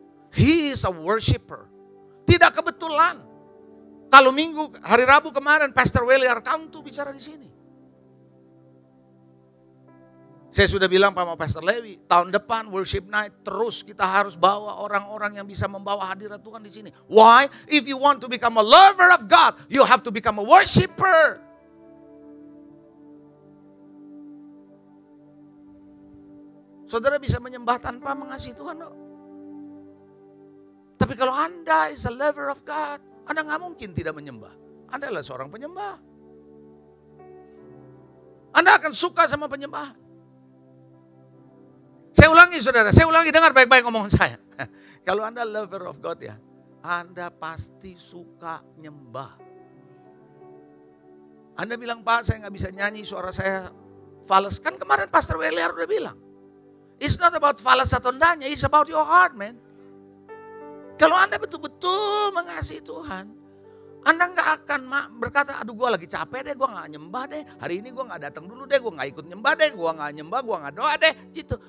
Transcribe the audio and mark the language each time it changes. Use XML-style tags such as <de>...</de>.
<en>He is a worshiper.</en> <id>Tidak kebetulan. Kalau hari Rabu kemarin Pastor Welly Arkantu bicara di sini. Saya sudah bilang sama Pastor Lewi, tahun depan worship night terus kita harus bawa orang-orang yang bisa membawa hadirat Tuhan di sini.</id> <en>Why? If you want to become a lover of God, you have to become a worshiper.</en> <id>Saudara bisa menyembah tanpa mengasihi Tuhan.</id> <en>No?</en> <id>Tapi kalau Anda</id> <en>is a lover of God,</en> <id>Anda nggak mungkin tidak menyembah. Anda adalah seorang penyembah. Anda akan suka sama penyembahan. Saya ulangi saudara, saya ulangi, dengar baik-baik omongan saya. Kalau Anda</id> <en>lover of God</en> <id>ya, Anda pasti suka nyembah. Anda bilang, Pak saya nggak bisa nyanyi, suara saya fals. Kan kemarin Pastor Weliar udah bilang.</id> <en>It's not about fals</en> <id>atau enggaknya,</id> <en>it's about your heart, man.</en> <id>Kalau Anda betul-betul mengasihi Tuhan, Anda nggak akan berkata, aduh gue lagi capek deh, gue nggak nyembah deh. Hari ini gue nggak datang dulu deh, gue nggak ikut nyembah deh, gue nggak nyembah, gue nggak doa deh, gitu.</id>